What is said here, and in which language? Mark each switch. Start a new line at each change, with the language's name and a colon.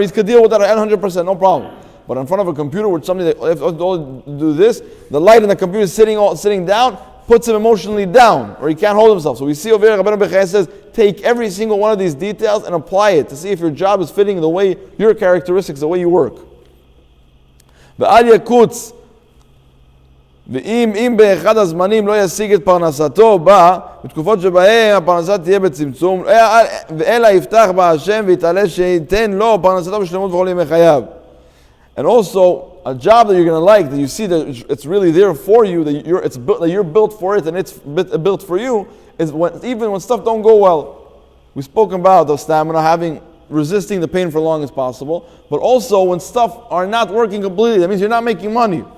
English: He could deal with that 100%, no problem. But in front of a computer with something that if do this, the light in the computer sitting down puts him emotionally down, or he can't hold himself. So we see over here, Rabbi says, take every single one of these details and apply it to see if your job is fitting the way, your characteristics, the way you work.
Hebrew: ואל יקוץ, ואם באחד הזמנים לא ישיג את פרנסתו, בא בתקופות שבהם הפרנסה תהיה בצמצום, ואלא יפתח בה השם ויתעלה שייתן לו פרנסתו בשלמות וכל ימי חייו.
English: And also, a job that you're going to like, that you see that it's really there for you, that you're built for it and it's built for you, is even when stuff don't go well. We spoke about the stamina, resisting the pain for as long as possible, but also when stuff are not working completely, that means you're not making money.